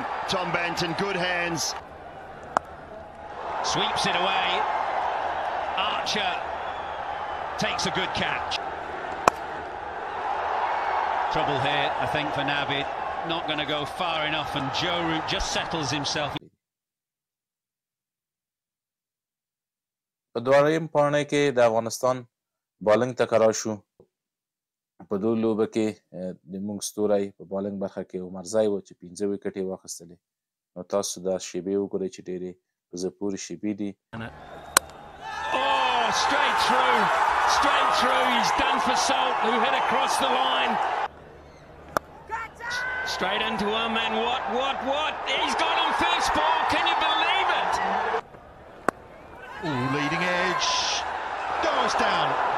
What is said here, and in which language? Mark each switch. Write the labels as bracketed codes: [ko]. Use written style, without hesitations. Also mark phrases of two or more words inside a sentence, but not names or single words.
[en] Tom Banton, good hands. Sweeps it away. Archer takes a good catch. Trouble here, I think, for Navid. Not going to go far enough, and Joe Root just settles himself. [ps] په دویم پاڼۍ کې د افغانستان بالنګ ته قرار شو. په دو لوبه کې د موږ ستوری په بالنګ برخه کې عمرزی و چې 15 وکټې واخیستلې. نو تاسو دا شیبې وګورئ چې ډېرې په زړه پورې شیبې دي. [en] Straight through, he's done for Salt, who hit across the line. Straight into him, and what? He's got him first ball, can you believe it? Ooh, leading edge, goes down.